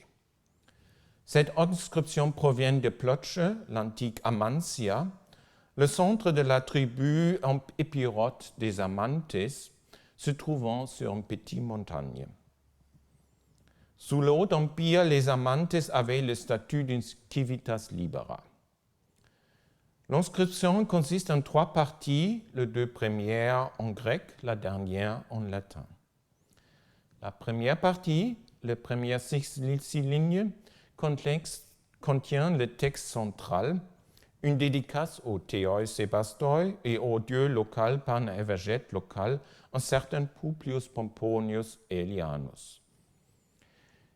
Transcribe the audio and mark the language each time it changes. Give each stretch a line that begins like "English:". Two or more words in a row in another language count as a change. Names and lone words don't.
French: Cette inscription provient de Ploce, l'antique Amancia, le centre de la tribu épirote des Amantes, se trouvant sur une petite montagne. Sous le Haut Empire, les Amantes avaient le statut d'une
Latin: civitas libera.
French: L'inscription consiste en 3 parties, les 2 premières en grec, la dernière en latin. La première partie, les premières 6 lignes, contient le texte central, une dédicace au
Greek: Theoi Sebastoi
French: et au dieu local par un évêque local, un certain Publius Pomponius Aelianus.